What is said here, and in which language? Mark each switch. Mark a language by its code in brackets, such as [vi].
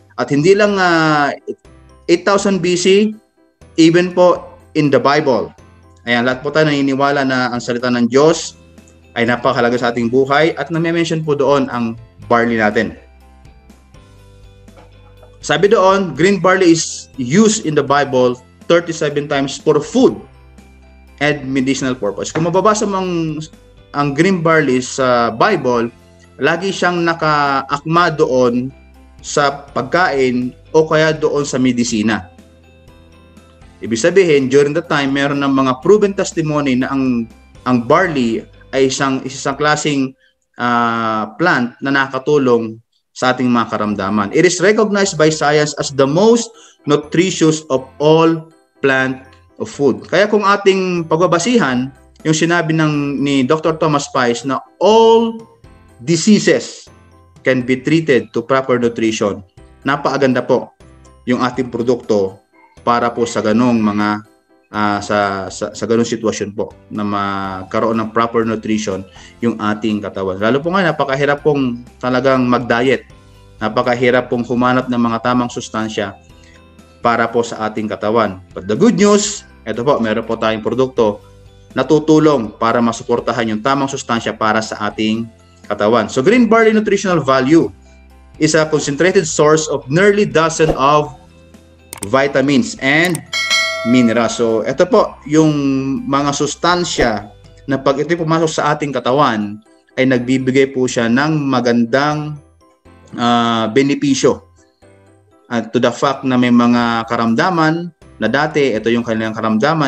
[tl] At hindi lang 8,000 BC, even po [en] in the Bible. [tl] Ayan, lahat po tayo naniniwala na ang salita ng Diyos ay napakahalaga sa ating buhay at na-mention po doon ang barley natin. Sabi doon, [en] green barley is used in the Bible 37 times for food and medicinal purpose. [tl] Kung mababasa mo ang green barley sa Bible, lagi siyang nakaakma doon sa pagkain o kaya doon sa medisina. Ibig sabihin, [en] during the time, [tl] meron ng mga proven testimony na ang barley ay isang klaseng plant na nakatulong sa ating mga karamdaman. [en] It is recognized by science as the most nutritious of all plant of food. [tl] Kaya kung ating pagbabasihan, yung sinabi ni Dr. Thomas Spice na [en] all diseases can be treated to proper nutrition, [tl] napakaganda po yung ating produkto para po sa ganong mga sa ganong sitwasyon po na magkaroon ng proper nutrition yung ating katawan. Lalo po nga napakahirap pong talagang mag-diet. Napakahirap pong humanap ng mga tamang sustansya para po sa ating katawan. [en] But the good news, [tl] ito po, meron po tayong produkto na tutulong para masuportahan yung tamang sustansya para sa ating katawan. [en] So green barley nutritional value is a concentrated source of nearly dozen of vitamins and minerals. [tl] So, ito po yung mga sustansya na pag ito pumasok sa ating katawan ay nagbibigay po siya ng magandang benepisyo. At [en] to the fact [tl] na may mga karamdaman na dati, ito yung kanilang karamdaman.